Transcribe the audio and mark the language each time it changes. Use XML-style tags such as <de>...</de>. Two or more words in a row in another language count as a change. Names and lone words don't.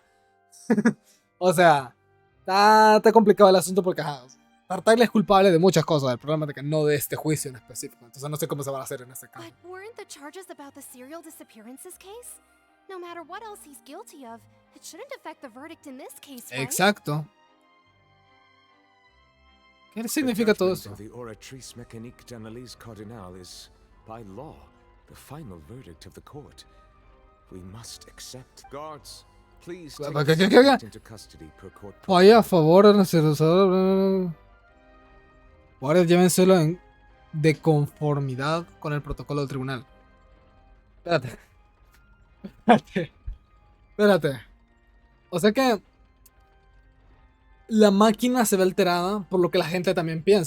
<es>O sea, está complicado el asunto porque Tartaglia es culpable de muchas cosas. El problema es que no de este juicio en específico. Entonces no sé cómo se van a hacer en este caso.</es> <en>But weren't the charges about the serial disappearances case? No matter what else he's guilty of, it shouldn't affect the verdict in this case, right?</en> <es>Exacto. ¿Qué significa todo eso?</es> <en>The oratrice mécanique d'analyse cardinale is, by law, the final verdict of the court. We must accept. Guards, please take the suspect into custody per court.</en> <es>Vaya a favor del analizador. Guardias, llévenselo de conformidad con el protocolo del tribunal. Espérate. O sea que la máquina se ve alterada por lo que la gente también piensa.</es>